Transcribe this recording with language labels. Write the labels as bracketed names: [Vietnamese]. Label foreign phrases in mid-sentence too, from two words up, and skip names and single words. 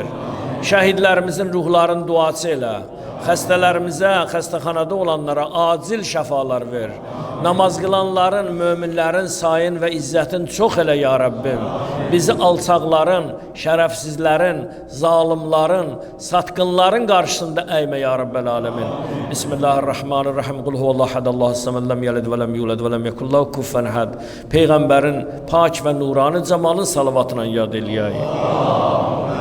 [Azerbaijani] Şəhidlərimizin ruhlarını duası elə. Xəstələrimizə, xəstəxanada olanlara acil şəfalar ver. Namaz qılanların, möminlərin sayın və izzətin çox elə ya Rabbim. Bizi alçaqların, şərəfsizlərin, zalimların, satqınların qarşısında əymə [Arabic] يا رب العالمين. بسم الله الرحمن الرحيم. قل هو الله أحد، الله الصمد، لم يلد ولم يولد ولم يكن له كفوًا أحد. [Azerbaijani] Peyğəmbərin pak və nurani camalın salavatına yad eləyək.